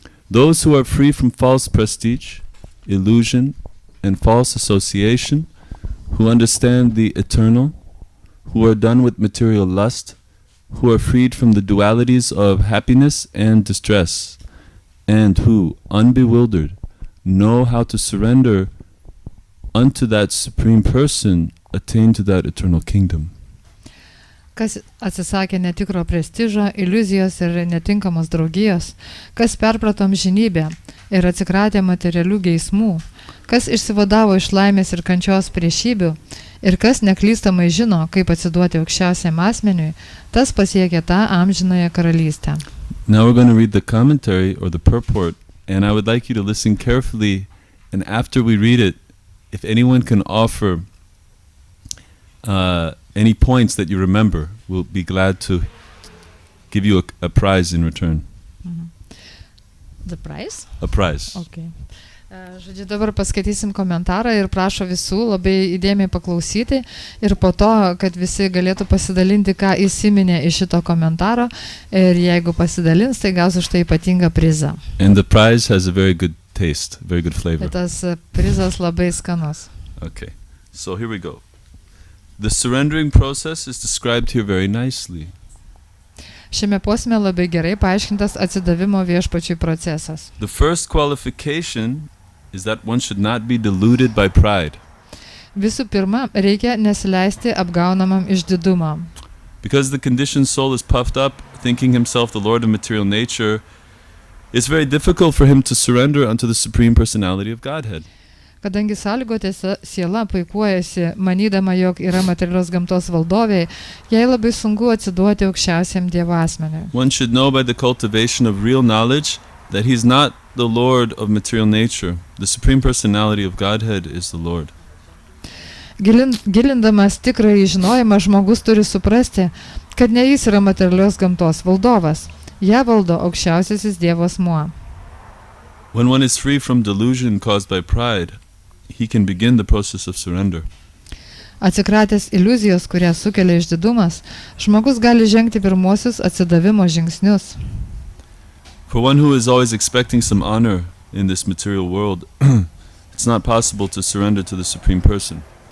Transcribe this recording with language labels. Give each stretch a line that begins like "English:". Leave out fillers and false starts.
English: Those who are free from false prestige, illusion, and false association, who understand the eternal, who are done with material lust, who are freed from the dualities of happiness and distress, and who, unbewildered, know how to surrender unto that Supreme Person, attain to that eternal kingdom.
Lithuanian: kas atsisakė netikro prestižo, iliuzijos ir netinkamos draugijos, kas perprato amžinybę ir atsikratė materialių geismų, kas išsivadavo iš laimės ir kančios priešybių ir kas neklystamai žino, kaip atsiduoti aukščiausiam asmeniui, tas pasiekė tą amžinąją karalystę.
English: Now we're going to read the commentary or the purport, and I would like you to listen carefully, and after we read it, if anyone can offer any points that you remember, we'll be glad to give you a prize in return. The prize? A prize. Okay.
Lithuanian: Žodžiu, dabar paskaitysim komentarą ir prašo visų labai įdėmiai paklausyti ir po to, kad visi galėtų pasidalinti, ką įsiminė iš šito komentaro ir jeigu pasidalins, tai gaus už tai ypatingą prizą.
English: And the prize has a very good taste, very good flavor.
Lithuanian: Tas prizas labai skanus.
English: Okay, so here we go. The surrendering process is described here very nicely.
Lithuanian: Šiame posme labai gerai paaiškintas atsidavimo viešpačiui procesas.
English: The first qualification is that one should not be deluded by pride.
Lithuanian: Visų pirma, reikia nesileisti apgaunamam išdidumam.
English: Because the conditioned soul is puffed up, thinking himself the Lord of material nature, it's very difficult for him to surrender unto the Supreme Personality of Godhead.
Lithuanian: Kadangi sąlygotė siela puikuojasi, manydama, jog yra materialios gamtos valdovė, jai labai sunku atsiduoti aukščiausiam Dievo asmeniui.
English: One should know by the cultivation of real knowledge that he's not the Lord of material nature. The Supreme Personality of Godhead is the Lord.
Lithuanian: Gilindamas tikrąjį žinojimą, žmogus turi suprasti, kad ne jis yra materialios gamtos valdovas. Ją valdo aukščiausiasis Dievo asmuo.
English: When one is free from delusion caused by pride, he can begin the process of surrender.
Lithuanian: Atsikratęs iliuzijos, kurią sukelia išdidumas, žmogus gali žengti pirmosius atsidavimo žingsnius.
English: For one who is always expecting some honor in this material world, it's not possible to surrender to the Supreme Person.